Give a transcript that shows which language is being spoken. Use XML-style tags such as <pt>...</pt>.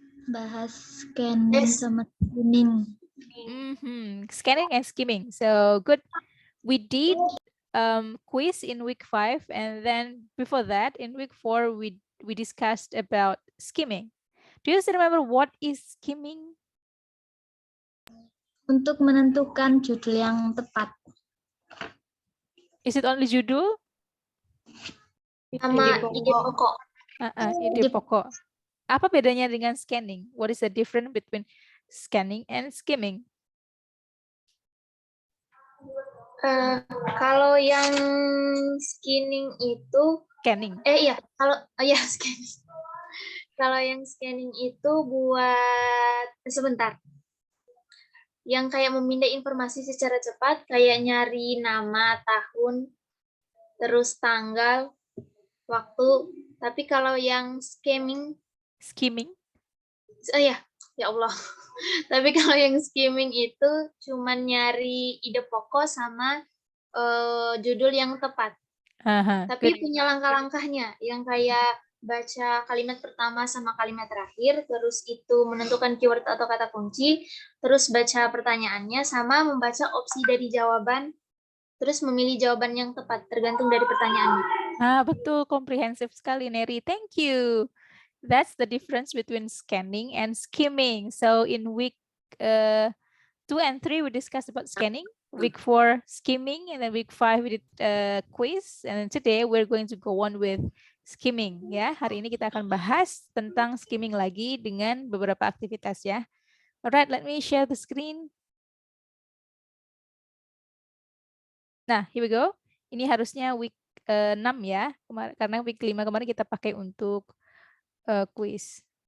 <id>Bahas scanning sama skimming.</id> <en>Scanning and skimming. So good. We did quiz in week 5, and then before that in week 4 we discussed about skimming. Do you still remember what is skimming?</en> <id>Untuk menentukan judul yang tepat.</id> <en>Is it only judul?</en> <id>Sama ide pokok. Ide pokok. Apa bedanya dengan scanning?</id> <en>What is the difference between scanning and skimming?</en> <id>Kalau yang scanning itu Scanning. scanning. Kalau yang scanning itu buat sebentar. Yang kayak memindai informasi secara cepat, kayak nyari nama, tahun, terus tanggal, waktu. Tapi kalau yang skimming, ya Allah. Tapi kalau yang skimming itu cuma nyari ide pokok sama judul yang tepat. Tapi punya langkah-langkahnya yang kayak baca kalimat pertama sama kalimat terakhir, terus itu menentukan keyword atau kata kunci, terus baca pertanyaannya sama membaca opsi dari jawaban, terus memilih jawaban yang tepat tergantung dari pertanyaannya. Betul, komprehensif sekali Neri.</id> <en>Thank you. That's the difference between scanning and skimming. So in week 2 and 3 we discussed about scanning, week 4 skimming, and then week 5 we did quiz, and then today we're going to go on with skimming ya.</en> <id>Hari ini kita akan bahas tentang skimming lagi dengan beberapa aktivitas ya.</id> <en>Alright, let me share the screen.</en> <id>Nah,</id> <en>here we go.</en> <id>Ini harusnya week 6 ya, karena week 5 kemarin kita pakai untuk quiz.</id>